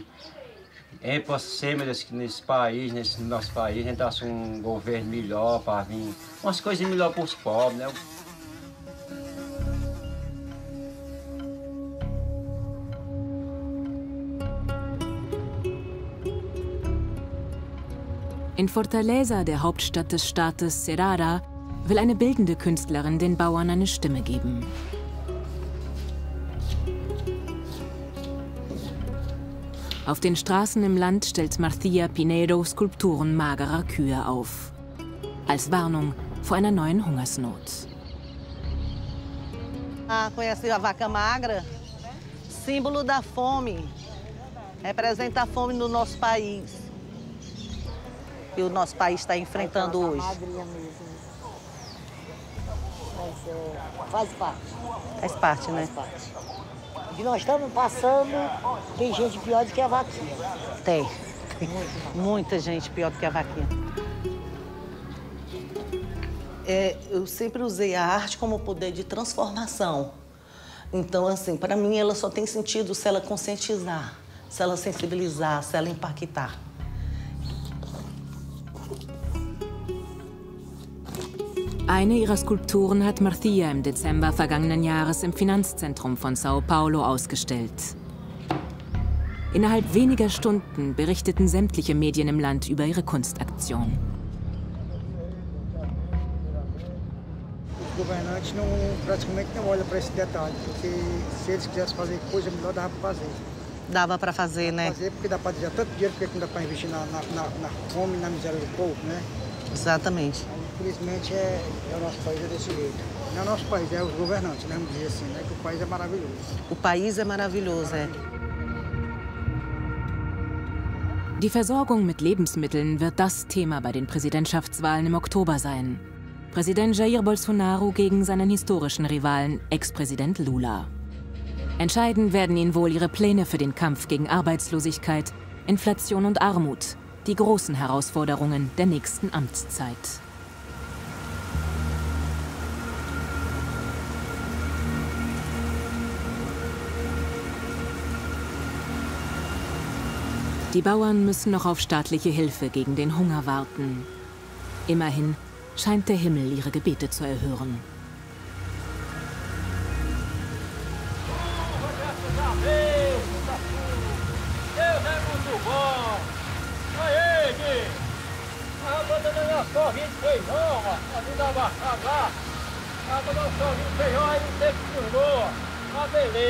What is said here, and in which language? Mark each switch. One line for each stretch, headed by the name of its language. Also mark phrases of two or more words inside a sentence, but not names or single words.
Portuguese: É para ser, meu Deus, que nesse nosso país, a gente acha um governo melhor para vir, umas coisas melhores para os pobres, né?
German: In Fortaleza, der Hauptstadt des Staates Ceará, will eine bildende Künstlerin den Bauern eine Stimme geben. Auf den Straßen im Land stellt Marcia Pinedo Skulpturen magerer Kühe auf. Als Warnung vor einer neuen Hungersnot.
Portuguese: Conhece a vaca magra? Símbolo da fome. Representa a fome no nosso país. Que o nosso país está enfrentando hoje. Magrinha mesmo. Mas faz parte. Faz parte, né? Faz parte. O que nós estamos passando, tem gente pior do que a vaquinha. Tem. Muita gente pior do que a vaquinha. Eu sempre usei a arte como poder de transformação. Então, assim, para mim, ela só tem sentido se ela conscientizar, se ela sensibilizar, se ela impactar. Eine ihrer Skulpturen hat Marcia im Dezember vergangenen Jahres im Finanzzentrum von Sao Paulo ausgestellt. Innerhalb weniger Stunden berichteten sämtliche Medien im Land über ihre Kunstaktion. Os governantes praticamente não olham para esse detalhe, porque se eles quisessem fazer coisa melhor, dava para fazer. Dava para fazer, né? Fazer porque dá para desviar tanto dinheiro, porque não dá para investir na fome e na miséria do povo, né? Exatamente. Infelizmente, o nosso país é desse jeito. Não é o nosso país, é os governantes, né? Vamos dizer assim, né? Que o país é maravilhoso. O país é maravilhoso, é.
German: Die Versorgung mit Lebensmitteln wird das Thema bei den Präsidentschaftswahlen im Oktober sein. Präsident Jair Bolsonaro gegen seinen historischen Rivalen, Ex-Präsident Lula. Entscheiden werden ihn wohl ihre Pläne für den Kampf gegen Arbeitslosigkeit, Inflation und Armut, die großen Herausforderungen der nächsten Amtszeit. Die Bauern müssen noch auf staatliche Hilfe gegen den Hunger warten. Immerhin scheint der Himmel ihre Gebete zu erhören.
Portuguese: Deus é muito bom! Aí, Gui! A banda da minha sorrinha de feijão, ó. A vida abaixada lá. A banda da sorrinha de feijão aí não tem que turnou.